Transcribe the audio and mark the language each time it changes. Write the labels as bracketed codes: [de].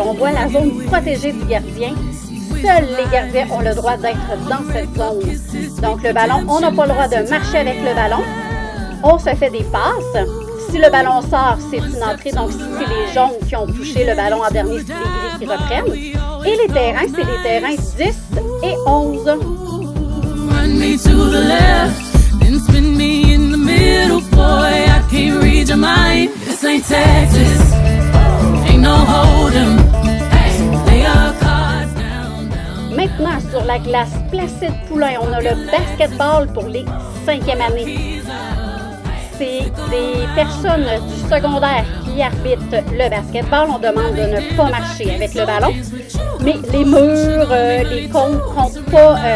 [fr] On voit la zone protégée du gardien. Seuls les gardiens ont le droit d'être dans cette zone. Donc le ballon, on n'a pas le droit de marcher avec le ballon. On se fait des passes. Si le ballon sort, c'est une entrée. Donc si c'est les jaunes qui ont touché le ballon en dernier, c'est les gris qui reprennent. Et les terrains, c'est les terrains 10 et 11. [en] Run me to the left, then spin me in the middle, boy, I can't read your mind. This ain't Texas, ain't no hold'em, lay our cards down. [fr] Maintenant, sur la glace Placide Poulain, on a le basketball pour les 5e années. C'est des personnes du secondaire qui arbitrent le basketball. On demande de ne pas marcher avec le ballon. Mais les murs, les cônes comptent pas.